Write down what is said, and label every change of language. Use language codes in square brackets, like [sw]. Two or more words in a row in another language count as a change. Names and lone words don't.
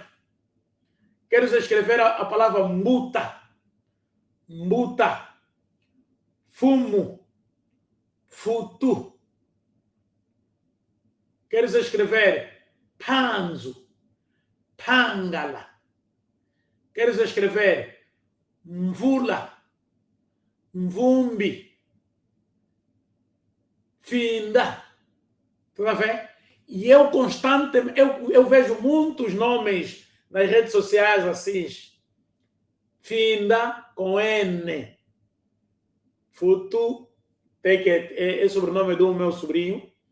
[pt] Quero escrever a palavra [kg] muta, fumo, futu. [pt] Quero escrever [kg] panzo, pangala. [pt] Quero escrever [kg] mvula, mvumbi, finda. [pt] Tudo a ver? E eu constantemente, eu vejo muitos nomes nas redes sociais assim. Finda com N. Futu, é sobrenome do meu sobrinho.